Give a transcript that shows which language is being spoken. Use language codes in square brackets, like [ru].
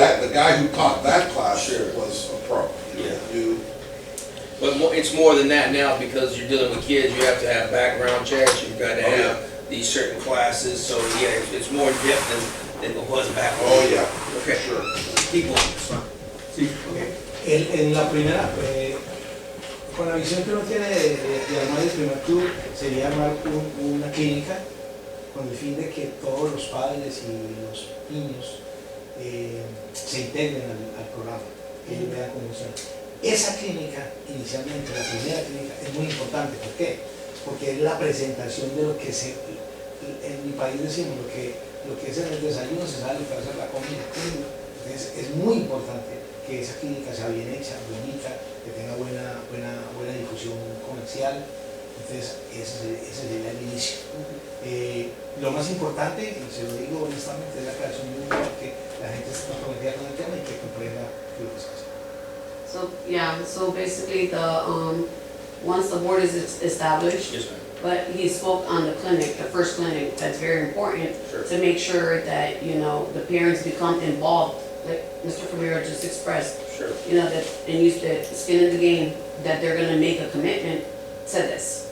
[en] that, the guy who taught that class Sure. was a pro. You know, Yeah. knew- but it's more than that now because you're dealing with kids. You have to have background checks. You've got to Oh, have these certain classes. So yeah, it's more in depth than it was back. Oh, yeah, Okay. sure. Keep going. [es] En la primera, con la visión que uno tiene de armar el primer club, sería armar una clínica con el fin de que todos los padres y los niños se integren al programa, que ellos vean cómo funciona. Esa clínica, inicialmente, la primera clínica, es muy importante. ¿Por qué? Porque es la presentación de lo que en mi país decimos, lo que es en el desayuno se sabe lo que va a ser la comida. Entonces es muy importante que esa clínica sea bien hecha, bonita, que tenga buena difusión comercial. Entonces ese sería el inicio. Lo más importante, y se lo digo honestamente, es la creación de un lugar que la gente esté comprometida con el tema y que comprenda lo que se hace. [en] So, yeah, so basically once the board is established, Yes, ma'am. but he spoke on the clinic, the first clinic, that's very important Sure. to make sure that, the parents become involved, like Mr. Famiro just expressed, Sure. that, and use the skin in the game, that they're gonna make a commitment to this.